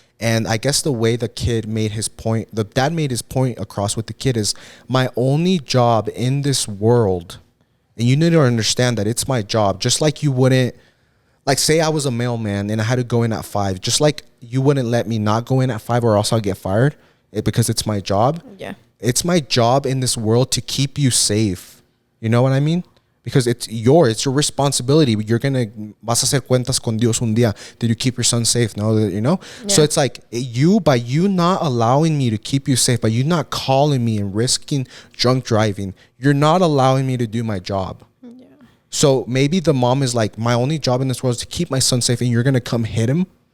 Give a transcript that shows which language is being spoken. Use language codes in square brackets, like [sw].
[en] And I guess the way the kid made his point, the dad made his point across with the kid is, my only job in this world, and you need to understand that it's my job, just like you wouldn't, like, say I was a mailman and I had to go in at 5, just like you wouldn't let me not go in at 5 or else I'll get fired because it's my job. Yeah. It's my job in this world to keep you safe. You know what I mean? Because it's your responsibility. You're gonna [es] vas a hacer cuentas con Dios un día. [en] Did you keep your son safe? No, you know. Yeah. So it's like by you not allowing me to keep you safe, by you not calling me and risking drunk driving, you're not allowing me to do my job. Yeah. So maybe the mom is like, my only job in this world is to keep my son safe, and you're gonna come hit him.